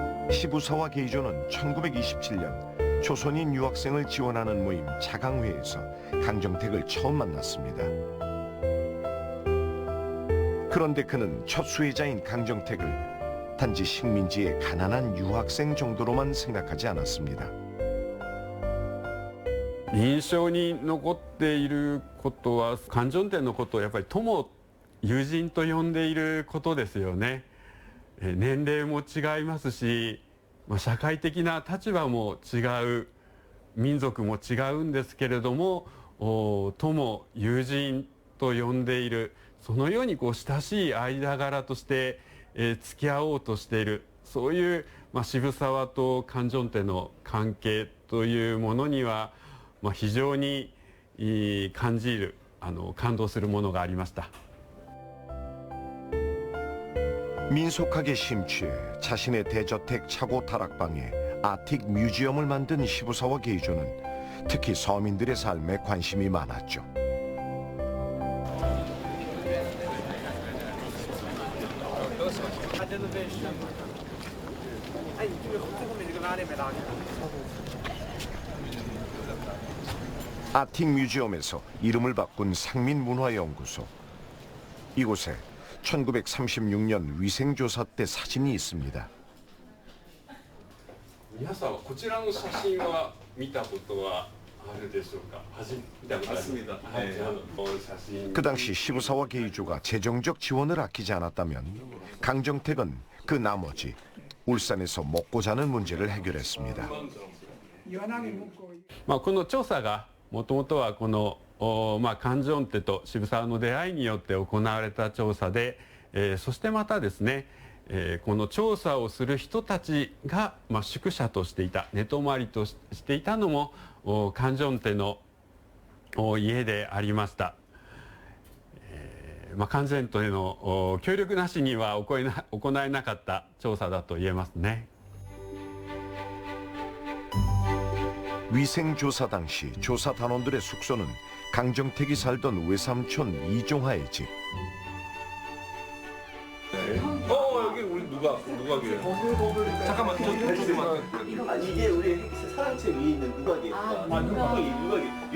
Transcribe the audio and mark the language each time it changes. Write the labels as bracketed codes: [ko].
[ko] 시부사와 게이조는 1927년 조선인 유학생을 지원하는 모임 자강회에서 강정택을 처음 만났습니다. 그런데 그는 첫 수혜자인 강정택을 단지 식민지의 가난한 유학생 정도로만 생각하지 않았습니다. [ja] 印象に残っていることは勧進店のことをやっぱり友友人と呼んでいることですよね。年齢も違いますし、社会的な立場も違う、民族も違うんですけれども、友友人と呼んでいる、そのように親しい間柄として付き合おうとしている、そういう渋沢と勧進店の関係というものには非常に感じる、感動するものがありました。 [ko] 민속학에 심취해 자신의 대저택 차고 다락방에 아틱 뮤지엄을 만든 시부사와 게이조는 특히 서민들의 삶에 관심이 많았죠. 아틱 뮤지엄에서 이름을 바꾼 상민문화연구소. 이곳에 1936년 위생조사 때 사진이 있습니다. [ja] 皆さんはこちらの写真は見たことはあるでしょうか。見たことあります。 [ko] 그 당시 시부사와 게이조가 재정적 지원을 아끼지 않았다면 강정택은 그 나머지 울산에서 먹고 자는 문제를 해결했습니다. [ja] この調査がもともとはこのカンジョンテと渋沢の出会いによって行われた調査で、そしてまたですね、この調査をする人たちが、宿舎としていた、寝泊まりとしていたのもカンジョンテの家でありました。カンジョンテの協力なしには行えなかった調査だと言えますね。 [ko] 위생조사 당시 조사 단원들의 숙소는 강정택이 살던 외삼촌 이종하의 집. 여기 우리 누가 계세요? 잠깐만 저쪽만. 이게 우리 사랑채 위에 있는 누각이에요. 누각이.